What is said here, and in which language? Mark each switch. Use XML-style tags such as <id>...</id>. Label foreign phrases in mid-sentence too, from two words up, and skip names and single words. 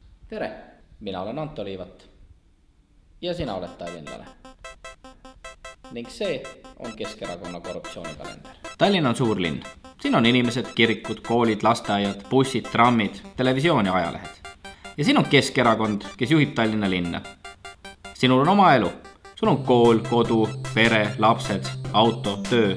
<et>Tere, minä olen Antto Liivatta. Ja sinä olet tallinnalainen. Ning see on Keskerakonna korruptsioonikalender. Tallinn on suur linn. Siin on inimesed, kirikud, koolid, lasteaiad, bussid, trammid, televisioon ja ajalehed. Ja siin on Keskerakond, kes juhib Tallinna linna. Sinul on oma elu. Sul on kool, kodu, pere, lapsed, auto, töö.</et>